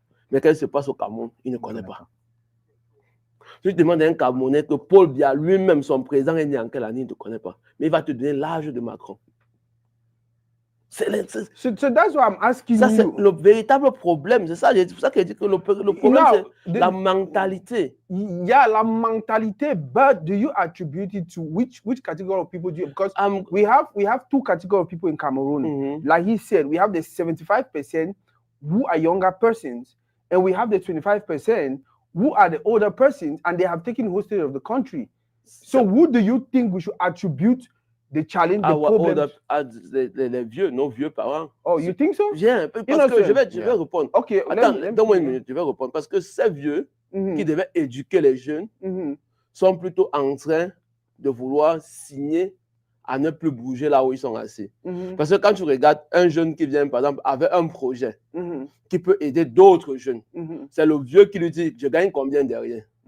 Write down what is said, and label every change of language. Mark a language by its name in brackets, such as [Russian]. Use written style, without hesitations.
[French] Mais qu'est-ce qui se passe au Cameroun, il ne connaît pas. Si tu demandes à un Camerounais que Paul Biya lui-même, son président, est né en quelle année, il ne te connaît pas. Mais il va te donner l'âge de Macron. [English] So that's why I'm asking [French] ça, [English] you. [French] C'est le véritable problème. C'est ça, pour ça que je dis que le problème, c'est la mentalité. Yeah, la mentalité. [English] But do you attribute it to which category of people do you? Because we have two categories of people in Cameroon. Mm-hmm. Like he said, we have the 75% who are younger persons, and we have the 25% who are the older persons, and they have taken hostage of the country. So who do you think we should attribute the challenge, the problem? [French] Les vieux, nos vieux parents. [English] Oh, you think so? [French] Viens, parce que je vais répondre. Ok, attends, donne-moi une minute, je vais répondre. Parce que ces vieux qui devaient éduquer les jeunes sont plutôt en train de vouloir signer à ne plus bouger là où ils sont assis. Parce que quand tu regardes un jeune qui vient, par exemple, avec un projet qui peut aider d'autres jeunes, c'est le vieux qui lui dit, je gagne combien derrière?